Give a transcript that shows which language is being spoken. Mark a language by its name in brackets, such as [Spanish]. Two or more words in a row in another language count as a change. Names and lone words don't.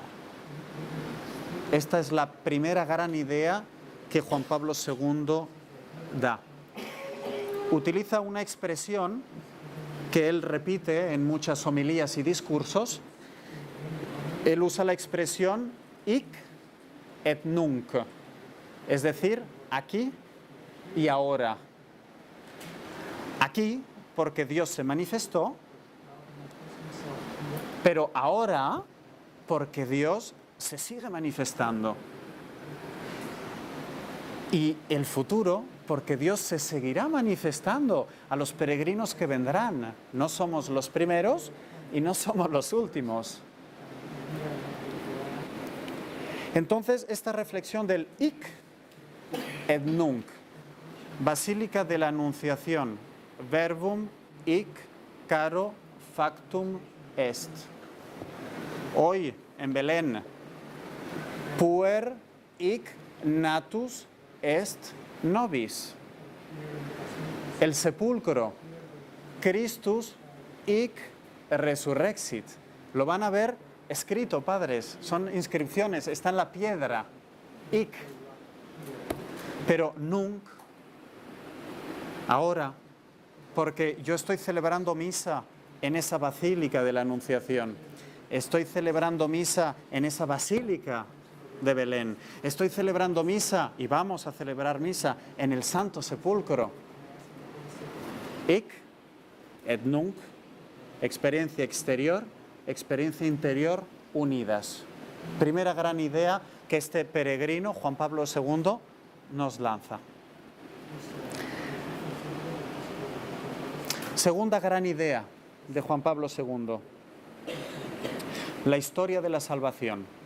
[Spanish] Esta es la primera gran idea que Juan Pablo II da. Utiliza una expresión que él repite en muchas homilías y discursos. Él usa la expresión [Latin] hic et nunc, [Spanish] es decir, aquí y ahora. aquí porque Dios se manifestó, pero ahora porque Dios se sigue manifestando. Y el futuro, porque Dios se seguirá manifestando a los peregrinos que vendrán. No somos los primeros y no somos los últimos. Entonces, esta reflexión del [Latin] hic et nunc, [Spanish] Basílica de la Anunciación, [Latin] verbum hic caro factum est. [Spanish] Hoy en Belén, [Latin] puer hic natus est nobis. [Spanish] El sepulcro, [Latin] Christus hic resurrexit. [Spanish] Lo van a ver escrito, padres, son inscripciones, está en la piedra, hic. Pero nunc, ahora, porque yo estoy celebrando misa en esa basílica de la Anunciación, estoy celebrando misa en esa basílica de Belén, estoy celebrando misa y vamos a celebrar misa en el Santo Sepulcro. [Latin] Hic et nunc, [Spanish] experiencia exterior, experiencia interior unidas. Primera gran idea que este peregrino, Juan Pablo II, nos lanza. Segunda gran idea de Juan Pablo II, la historia de la salvación.